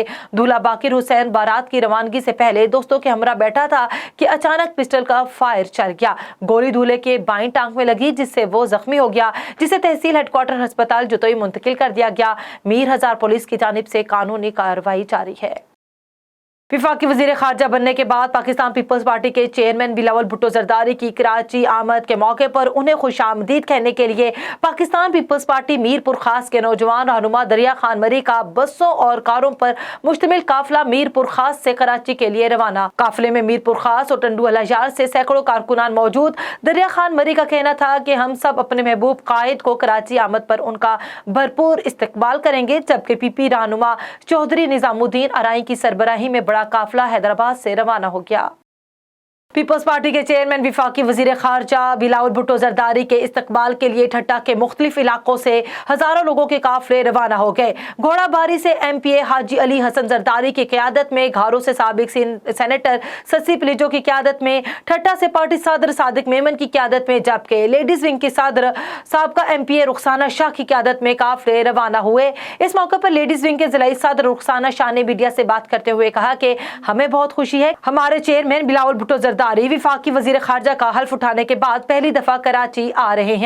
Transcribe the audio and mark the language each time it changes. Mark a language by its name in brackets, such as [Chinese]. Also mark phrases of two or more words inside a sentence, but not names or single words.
[Urdu] دولہا باقر حسین بارات کی روانگی سے پہلے دوستوں کے ہمرا بیٹھا تھا کہ اچانک پسٹل کا فائر چل گیا. گولی دولہے کے بائیں ٹانگ میں لگی، جس سے وہ زخمی ہو گیا، جسے تحصیل ہیڈکوارٹر اسپتال جتوئی منتقل کر دیا گیا. میر ہزار پولیس کی جانب سے قانونی کارروائی جاری ہے. وفاقی وزیر خارجہ بننے کے بعد پاکستان پیپلز پارٹی کے چیئرمین بلاول بھٹو زرداری کی کراچی آمد کے موقع پر انہیں خوش آمدید کہنے کے لیے پاکستان پیپلز پارٹی میرپور خاص کے نوجوان رہنما دریا خان مری کا بسوں اور کاروں پر مشتمل قافلہ میرپور خاص سے کراچی کے لیے روانہ. قافلے میں میرپور خاص اور ٹنڈو الاجار سے سینکڑوں کارکنان موجود. دریا خان مری کا کہنا تھا کہ ہم سب اپنے محبوب قائد کو کراچی آمد پر ان کا بھرپور استقبال کریں گے، جبکہ پی پی رہنما چوہدری نظام الدین ارائیں کی سربراہی میں قافلہ حیدرآباد سے روانہ ہو گیا. پیپلز پارٹی کے چیئرمین وفاقی وزیر خارجہ بلاول بھٹو زرداری کے استقبال کے لیے ٹھٹہ کے مختلف علاقوں سے ہزاروں لوگوں کے قافلے روانہ ہو گئے. گھوڑاباری سے MPA حاجی علی حسن زرداری کی قیادت میں، گھاروں سے سابق سینیٹر سسی پلیجو کی قیادت میں، ٹھٹہ سے پارٹی صدر صادق میمن کی قیادت میں، جبکہ لیڈیز ونگ کی صدر سابقہ MPA رخسانہ شاہ کی قیادت میں قافلے روانہ ہوئے. اس موقع پر لیڈیز ونگ کے ضلعی صدر رخسانہ شاہ نے میڈیا سے بات کرتے ہوئے کہا کہ ہمیں بہت خوشی ہے، ہمارے چیئرمین بلاول بھٹو وفاقی وزیر خارجہ کا حلف اٹھانے کے بعد پہلی دفعہ کراچی آ رہے ہیں.